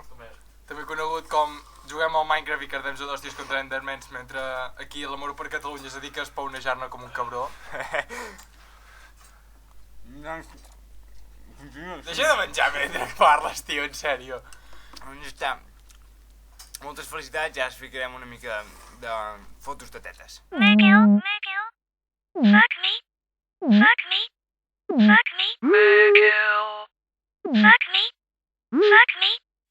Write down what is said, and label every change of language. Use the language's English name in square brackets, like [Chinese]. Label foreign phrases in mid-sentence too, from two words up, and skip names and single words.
[Catalan] També conegut com juguem al Minecraft i cardem a d'hòsties contra endermans mentre aquí l'Amor per Catalunya es dedica a espaunejar-ne com un cabró. Deixa de menjar mentre parles, tio, en sèrio. Doncs està. Moltes felicitats, ja us ficarem una mica de fotos de tetes. Miguel, [English] fuck me, fuck me, fuck me, Miguel, fuck me, fuck me.